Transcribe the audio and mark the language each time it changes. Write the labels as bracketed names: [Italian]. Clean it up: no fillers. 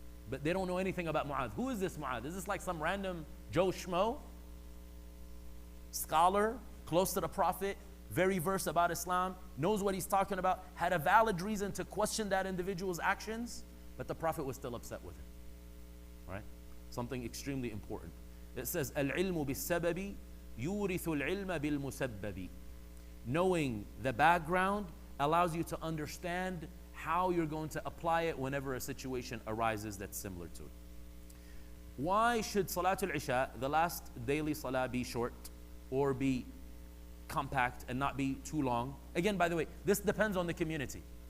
[English] But they don't know anything about Mu'adh. Who is this Mu'adh? Is this like some random Joe Schmo? Scholar, close to the Prophet, very versed about Islam, knows what he's talking about, had a valid reason to question that individual's actions, but the Prophet was still upset with him. Right? Something extremely important. It says, [Arabic] العلم بالسبب يورث العلم بالمسبب. [English] Knowing the background allows you to understand how you're going to apply it whenever a situation arises that's similar to it. Why should Salatul Isha, the last daily salah, be short or be compact and not be too long. Again, by the way, this depends on the community.